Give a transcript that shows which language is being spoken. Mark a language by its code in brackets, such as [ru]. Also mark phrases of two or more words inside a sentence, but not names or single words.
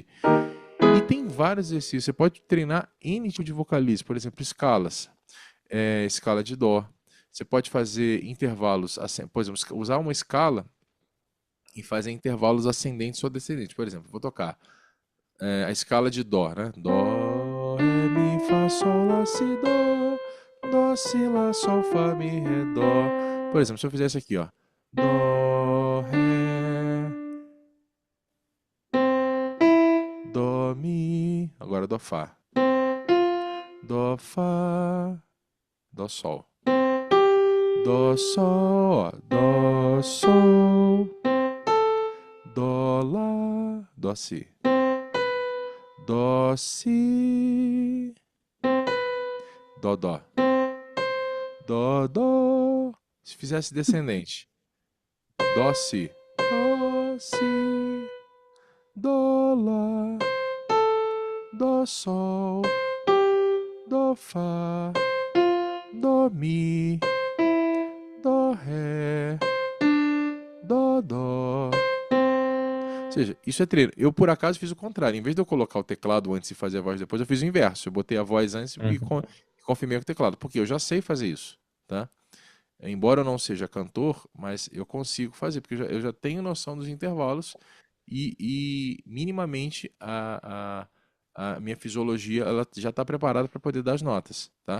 [pt] E tem vários exercícios. Você pode treinar N tipo de vocalize, por exemplo, escalas. Escala de dó. Você pode fazer intervalos, por exemplo, usar uma escala e fazer intervalos ascendentes ou descendentes. Por exemplo, vou tocar a escala de dó, né? Dó, ré, mi, fá, sol, lá, si, dó, si, lá, sol, fá, mi, ré, dó. Por exemplo, se eu fizesse aqui, ó, dó, ré, dó, mi, agora dó, fá, dó, sol, dó, sol, dó, sol, dó, lá, dó, si, dó, si, dó, dó, dó, dó. Se fizesse descendente, dó, si, dó, lá, dó, sol, dó, fá, dó, mi, dó, ré, dó, dó. Ou seja, isso é treino. Eu, por acaso, fiz o contrário. Em vez de eu colocar o teclado antes e fazer a voz depois, eu fiz o inverso. Eu botei a voz antes e confirmei com o teclado. Porque eu já sei fazer isso, tá? Embora eu não seja cantor, mas eu consigo fazer, porque eu já tenho noção dos intervalos e minimamente a minha fisiologia ela já está preparada para poder dar as notas, tá?